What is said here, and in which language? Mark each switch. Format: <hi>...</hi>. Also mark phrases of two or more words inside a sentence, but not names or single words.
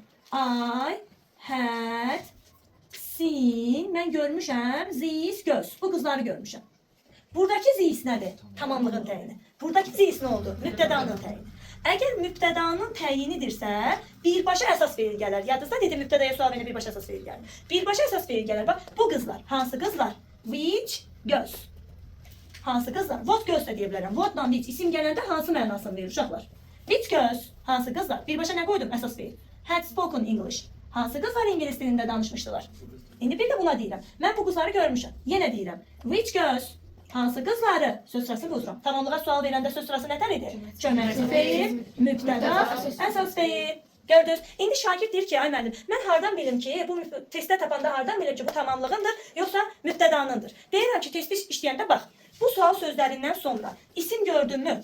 <en>I had seen,</en> <az>mən görmüşəm,</az> <en>these girls.</en> <az>Bu qızları görmüşəm. Buradakı these nədir? Tamamlığın təyini. Buradakı these nə oldu? Mübtədanın təyini. Əgər mübtədanın təyinidirsə, birbaşa əsas feil gələr. Yadınızda dedim, mübtədaya sual verəndə birbaşa əsas feil gəlir. Birbaşa əsas feil gələr. Bax, bu qızlar. Hansı qızlar?</az> <en>Which girls.</en> <az>Hansı qızlar?</az> <en>What girls</en> <az>da deyə bilərəm. What-la which isim gələndə hansı mənasını verir uşaqlar?</az> <en>Which girls?</en> <az>Hansı qızlar? Birbaşa nə qoydum? Əsas feil.</az> <en>Had spoken English.</en> <az>Hansı qızlar ingilis dilində danışmışdılar? İndi bir də buna deyirəm. Mən bu qızları görmüşəm. Yenə deyirəm.</az> <en>Which girls?</en> <az>Hansı qızları? Söz sırası bozuram. Tamamlığa sual verəndə söz sırası nətər idi? Köməkçi feil, mübtəda, əsas feil. Gördünüz? İndi şagird deyir ki, ay müəllim, mən hardan bilim ki, bu testdə tapanda hardan bilim ki, bu tamamlığındır, yoxsa mübtədanındır? Deyirəm ki, testi işləyəndə bax, bu sual sözlərindən sonra isim gördün mü?</az>